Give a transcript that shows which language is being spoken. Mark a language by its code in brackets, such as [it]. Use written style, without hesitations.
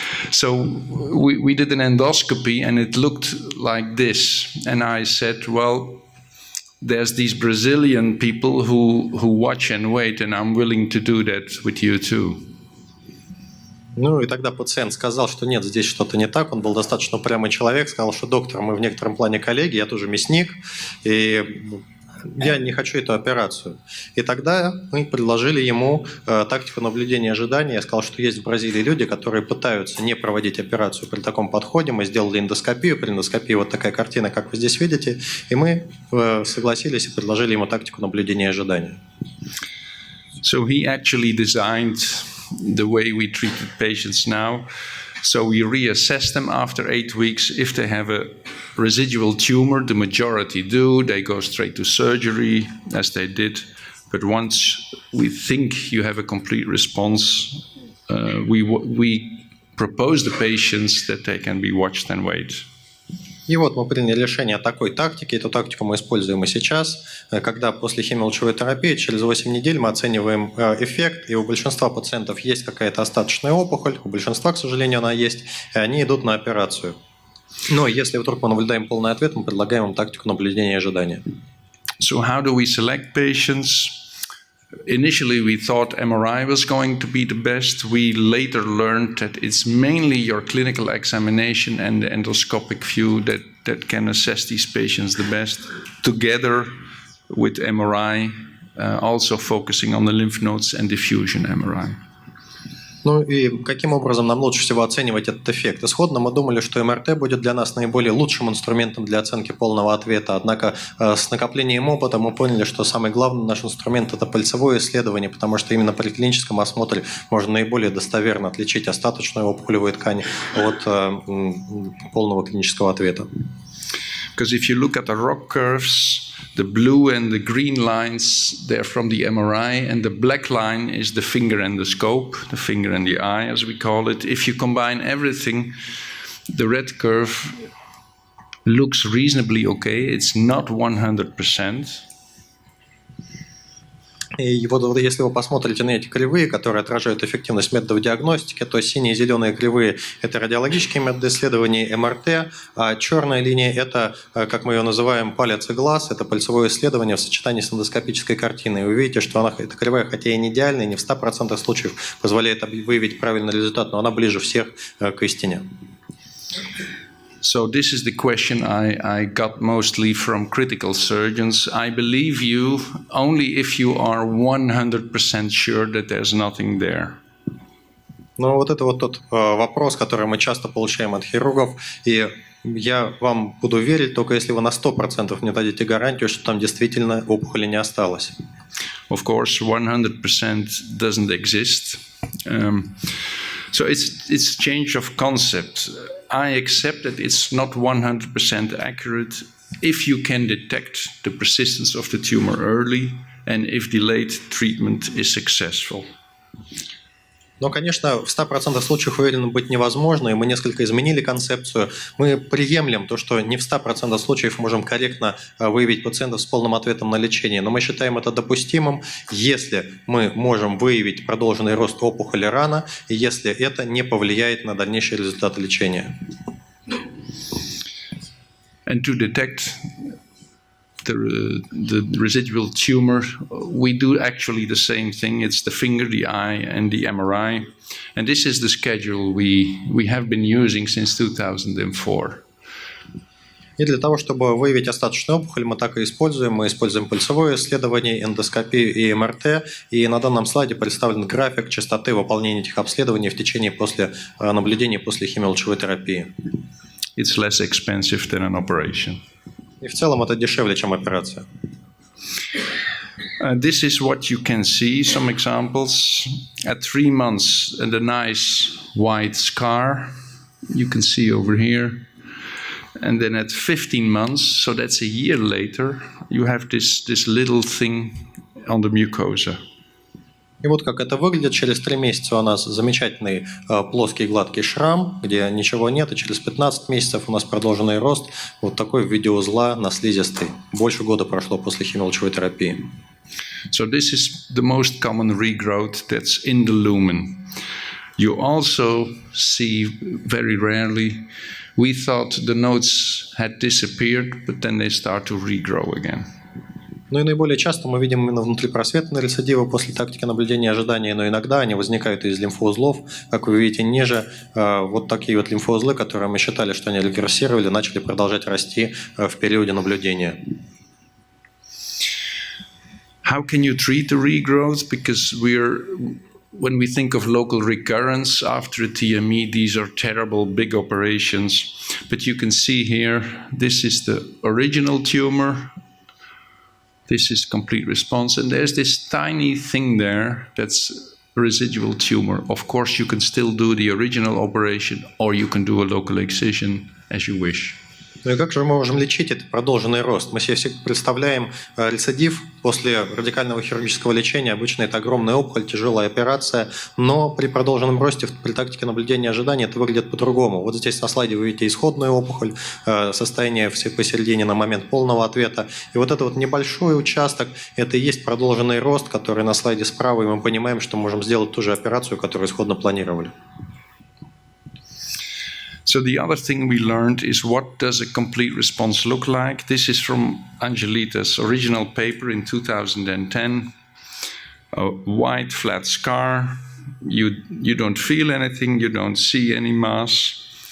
[en] So we did an endoscopy and it looked like this. And I said, "Well, there's these Brazilian people who watch and wait, and I'm willing to do that with you too." [ru] Ну и тогда пациент сказал, что нет, здесь что-то не так. Он был достаточно упрямый человек, сказал, что доктор, мы в некотором плане коллеги, я тоже мясник, и я не хочу эту операцию. И тогда мы предложили ему тактику наблюдения и ожидания. Я сказал, что есть в Бразилии люди, которые пытаются не проводить операцию при таком подходе. Мы сделали эндоскопию. При эндоскопии вот такая картина, как вы здесь видите. И мы согласились и предложили ему тактику наблюдения и ожидания. [en] So he actually designed the way we treated patients now. So we reassess them after 8 weeks. If they have a residual tumor, the majority do. They go straight to surgery, as they did. But once we think you have a complete response, we propose the patients that they can be watched and wait. [ru] И вот мы приняли решение о такой тактике. Эту тактику мы используем и сейчас, когда после химиолучевой терапии через 8 недель мы оцениваем эффект, и у большинства пациентов есть какая-то остаточная опухоль, у большинства, к сожалению, она есть, и они идут на операцию. Но если вдруг мы наблюдаем полный ответ, мы предлагаем им тактику наблюдения и ожидания. [en] So how do we select patients? Initially, we thought MRI was going to be the best. We later learned that it's mainly your clinical examination and the endoscopic view that can assess these patients the best, together with MRI, also focusing on the lymph nodes and diffusion MRI. [ru] Ну и каким образом нам лучше всего оценивать этот эффект? Исходно мы думали, что МРТ будет для нас наиболее лучшим инструментом для оценки полного ответа. Однако с накоплением опыта мы поняли, что самый главный наш инструмент – это пальцевое исследование, потому что именно при клиническом осмотре можно наиболее достоверно отличить остаточную опухолевую ткань от полного клинического ответа. [en] Because if you look at the ROC curves, the blue and the green lines, they're from the MRI, and the black line is the finger and the scope, the finger and the eye, as we call it. If you combine everything, the red curve looks reasonably okay. It's not 100%. [ru] И вот если вы посмотрите на эти кривые, которые отражают эффективность методов диагностики, то синие и зеленые кривые – это радиологические методы исследований МРТ, а черная линия – это, как мы ее называем, палец и глаз, это пальцевое исследование в сочетании с эндоскопической картиной. И вы видите, что эта кривая, хотя и не идеальная, не в 100% случаев позволяет выявить правильный результат, но она ближе всех к истине. [en] So this is the question I got mostly from critical surgeons. I believe you only if you are 100% sure that there's nothing there. [ru] Ну вот это вот тот вопрос, который мы часто получаем от хирургов, и я вам буду верить, только если вы на 100% мне дадите гарантию, что там действительно опухоли не осталось. [en] Of course, 100% doesn't exist. So it's change of concept. I accept that it's not 100% accurate if you can detect the persistence of the tumor early and if delayed treatment is successful. [ru] Но, конечно, в 100% случаев уверенным быть невозможно, и мы несколько изменили концепцию. Мы приемлем то, что не в 100% случаев можем корректно выявить пациентов с полным ответом на лечение, но мы считаем это допустимым, если мы можем выявить продолженный рост опухоли рано, и если это не повлияет на дальнейшие результаты лечения. [en] And to detect the residual tumor, we do actually the same thing. It's the finger, the eye, and the MRI. And this is the schedule we have been using since 2004. [ru] И для того, чтобы выявить остаточную опухоль, мы так и используем. Мы используем пальцевое исследование, эндоскопию и МРТ. И на данном слайде представлен график частоты выполнения этих обследований в течение наблюдения после химиолучевой терапии. [en] It's less expensive than an operation. [ru] И в целом это дешевле, чем операция. [en] This is what you can see, some examples. At 3 months, the nice white scar you can see over here. And then at 15 months, so that's a year later, you have this little thing on the mucosa. [ru] И вот как это выглядит. Через 3 месяца у нас замечательный плоский гладкий шрам, где ничего нет, и через 15 месяцев у нас продолженный рост вот такой в виде узла на слизистой. Больше года прошло после химиолучевой терапии. [en] So this is the most common regrowth that's in the lumen. You also see very rarely, we thought the nodes had disappeared, but then they start to regrow again. [ru] Ну и наиболее часто мы видим именно внутрипросветные рецидивы после тактики наблюдения и ожидания, но иногда они возникают из лимфоузлов. Как вы видите ниже, вот такие вот лимфоузлы, которые мы считали, что они регрессировали, начали продолжать расти в периоде наблюдения. [en] How can you treat the regrowth? Because when we think of local recurrence after a TME, these are terrible big operations. But you can see here, this is the original tumor. This is complete response. And there's this tiny thing there that's a residual tumor. Of course, you can still do the original operation or you can do a local excision as you wish. [ru] Ну и как же мы можем лечить этот продолженный рост? Мы себе представляем рецидив после радикального хирургического лечения. Обычно это огромная опухоль, тяжелая операция, но при продолженном росте, при тактике наблюдения и ожидания это выглядит по-другому. Вот здесь на слайде вы видите исходную опухоль, состояние посередине на момент полного ответа. И вот это вот небольшой участок, это и есть продолженный рост, который на слайде справа, и мы понимаем, что можем сделать ту же операцию, которую исходно планировали. [en] So the other thing we learned is what does a complete response look like? This is from Angelita's original paper in 2010. A white flat scar. You don't feel anything, you don't see any mass.